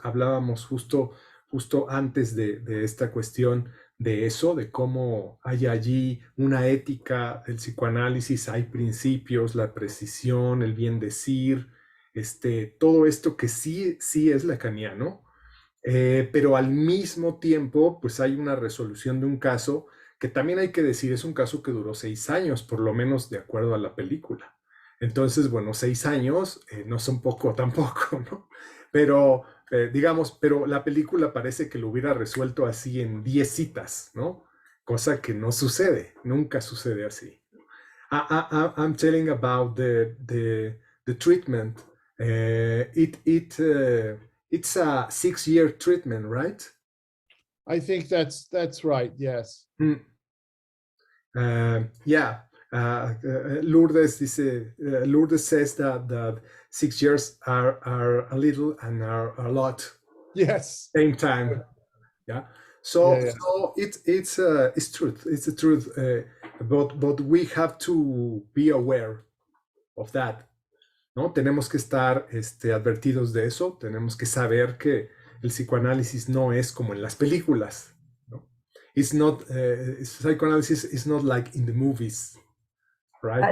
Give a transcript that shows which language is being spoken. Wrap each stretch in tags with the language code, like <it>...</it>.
<es>Hablábamos justo antes de esta cuestión de eso, de cómo hay allí una ética del psicoanálisis, hay principios, la precisión, el bien decir, todo esto que sí es lacaniano, pero al mismo tiempo, pues hay una resolución de un caso que también hay que decir, es un caso que duró 6 años, por lo menos de acuerdo a la película. Entonces, bueno, 6 años no son poco tampoco, ¿no? Pero, digamos, pero la película parece que lo hubiera resuelto así en 10 citas, ¿no? Cosa que no sucede, nunca sucede así.</es> <en>I'm telling about the treatment. It's a 6-year treatment, right? I think that's right. Yes. Yeah. Lourdes says that 6 years are a little and are a lot. Yes. Same time. Yeah. So it's truth. It's the truth. But we have to be aware of that.</en> <es>¿no? Tenemos que estar advertidos de eso, tenemos que saber que el psicoanálisis no es como en las películas, ¿no?</es> <en>It's not, psychoanalysis is not like in the movies, right?</en>